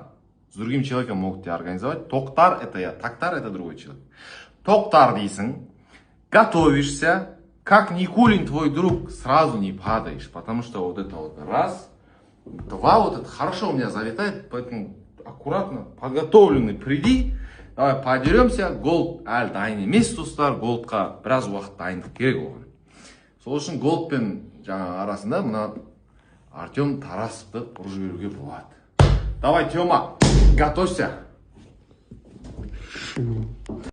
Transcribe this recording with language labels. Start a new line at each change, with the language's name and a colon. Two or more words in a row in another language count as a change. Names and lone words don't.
Russian: С другим человеком могут тебя организовать. Токтар это я, Токтар это другой человек. Токтар дейсің, готовишься, как Никулин твой друг, сразу не падаешь, потому что вот это вот раз, два, вот это хорошо у меня залетает, поэтому аккуратно, подготовленный приди, давай подеремся,
Kazakh: голд әлі дайын емес достар, голдқа біраз уақыт дайындық керек оған. Сол үшін голд пен жаңа арасында мына Артем Тарасовты ұрып жіберуге болады.
Russian: Давай, Тёма, готовься.